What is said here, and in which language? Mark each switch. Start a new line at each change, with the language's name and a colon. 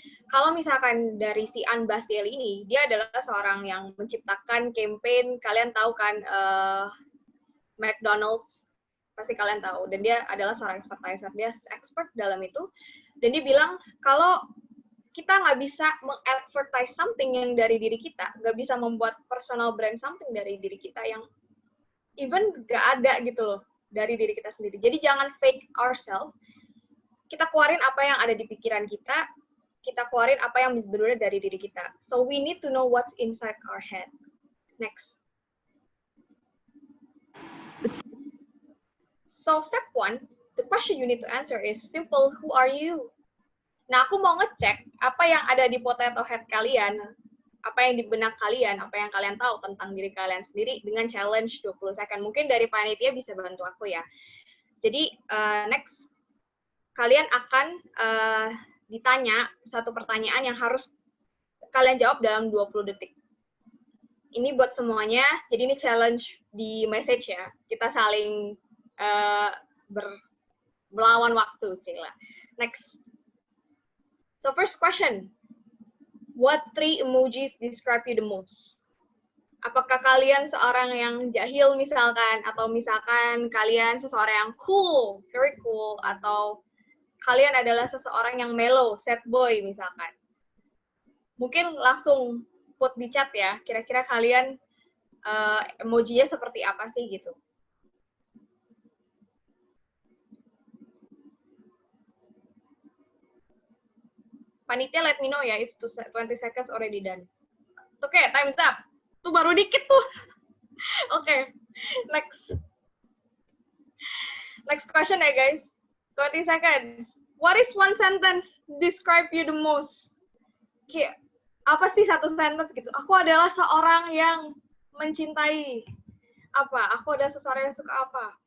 Indonesian: Kalau misalkan dari si Ann Bastiel ini, dia adalah seorang yang menciptakan campaign, kalian tahu kan McDonald's, pasti kalian tahu, dan dia adalah seorang advertiser, dia expert dalam itu, dan dia bilang kalau kita nggak bisa meng-advertise something yang dari diri kita, nggak bisa membuat personal brand something dari diri kita yang even nggak ada gitu loh dari diri kita sendiri. Jadi jangan
English: fake ourselves,
Indonesian: kita keluarin apa yang ada di pikiran kita keluarin apa yang benar-benar dari diri kita.
English: So we need to know what's inside our head. Next. So step 1, the question you need to answer is simple, who are you?
Indonesian: Nah, aku mau ngecek apa yang ada di
English: potato head
Indonesian: kalian, apa yang di benak kalian, apa yang kalian tahu tentang diri kalian sendiri dengan challenge 20 second. Mungkin dari panitia bisa bantu aku ya. Jadi next, kalian akan ditanya satu pertanyaan yang harus kalian jawab dalam 20 detik. Ini buat semuanya, jadi ini challenge di message ya. Kita saling melawan waktu, Cila. Next.
English: So first question, what 3 emojis describe you the most?
Indonesian: Apakah kalian seorang yang jahil misalkan, atau misalkan kalian seseorang yang cool,
English: very cool,
Indonesian: atau kalian adalah seseorang yang mellow,
English: sad boy
Indonesian: misalkan. Mungkin langsung put di chat ya, kira-kira kalian emojinya seperti apa sih gitu.
English: Panitia let me know ya if 20 seconds already done. Oke, time's up.
Indonesian: Tuh baru dikit tuh.
English: Oke, next. Next question ya guys. 20 seconds. What is one sentence describe you the most?
Indonesian: Kayak, apa sih satu sentence gitu? Aku adalah seorang yang mencintai apa? Aku adalah seseorang yang suka apa?